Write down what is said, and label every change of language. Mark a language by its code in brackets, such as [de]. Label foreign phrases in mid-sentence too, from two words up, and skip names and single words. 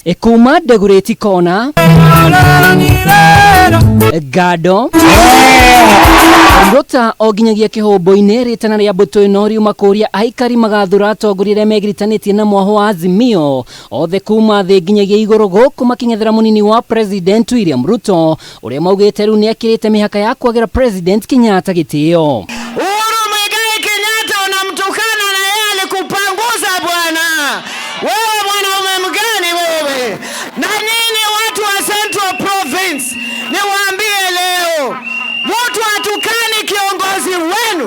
[ki] Kuma Dagoretti Kona, Gado, Rota o nginyagia kĩhũmbũ-inĩ rĩtana rĩa mbũtũ ĩno riuma kũria aikari magathura atongoria arĩa megiritanĩtie na mwaho wa Azimio othe kuma thĩ nginyagia igũrũ gũkũ makĩng'ethera mũnini wa President William Ruto ũrĩa maugĩte rĩu nĩakĩrĩte mĩhaka ya kwagĩra President Kenyatta gĩtĩo. [sw] Wewe mwanaume mgani wewe? Na nini watu wa Central Province? Niwaambie leo, mtu atukani kiongozi wenu.